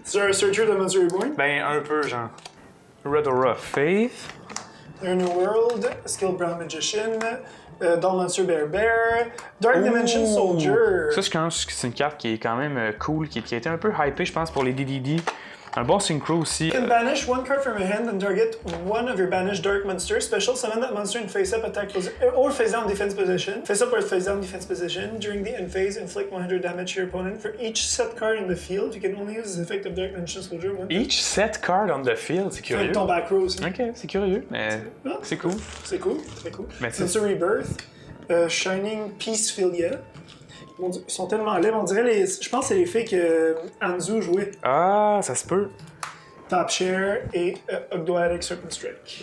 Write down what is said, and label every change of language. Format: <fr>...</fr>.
<fr>C'est un Searcher de Monster Reborn. Ben, un peu, genre. Redora Faith. A New World, Skill Brown Magician, Doll Monster Bear, Dark Dimension Soldier. Ça, je pense que c'est une carte qui est quand même cool, qui a été un peu hypée, je pense, pour les DDD. Un bon synchro aussi.</fr> <en>You can banish one card from your hand and target one of your banished dark monsters. Special summon that monster in face-up attack position or face-down defense position. Face-up or face-down defense position. During the end phase, inflict 100 damage to your opponent. For each set card in the field, you can only use the effect of Dark Dimension Soldier one. Each set card on the field,</en> <fr>c'est curieux. Ton back row aussi. Ok, c'est curieux, mais c'est cool. C'est cool, très cool. Monster Rebirth, Shining Peacephilia. Mon Dieu, ils sont tellement laids, on dirait les. Je pense que c'est les filles que Anzu jouait. Ah, ça se peut. Top Share et Ogdoadic Serpent Strike.</fr>